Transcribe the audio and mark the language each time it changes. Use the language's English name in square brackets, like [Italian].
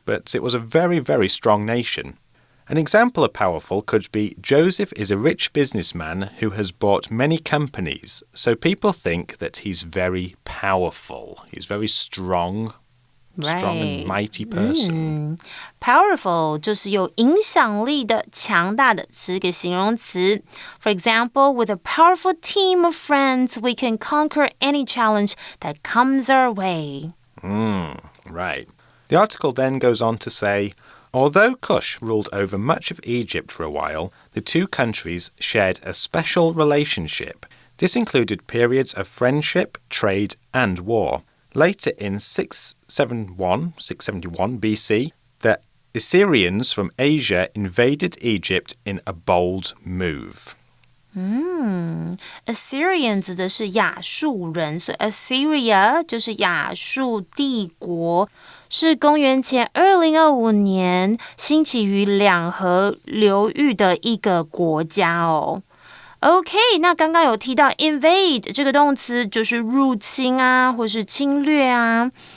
[English] But it was a very, very strong nation. An example of powerful could be Joseph is a rich businessman who has bought many companies, so people think that he's very powerful. He's very strong. Strong and mighty person. [Chinese] Powerful 就是有影响力的、强大的，是一个形容词。 [English] For example, with a powerful team of friends, we can conquer any challenge that comes our way. Right. The article then goes on to say, although Kush ruled over much of Egypt for a while, the two countries shared a special relationship. This included periods of friendship, trade, and war. Later in 671 BC, the Assyrians from Asia invaded Egypt in a bold move. [Chinese] Assyrian 指的是亚述人，所以 Assyria 就是亚述帝国，是公元前2025年兴起于两河流域的一个国家哦。 OK， 那刚刚有提到 invade 这个动词就是入侵啊，或是侵略啊。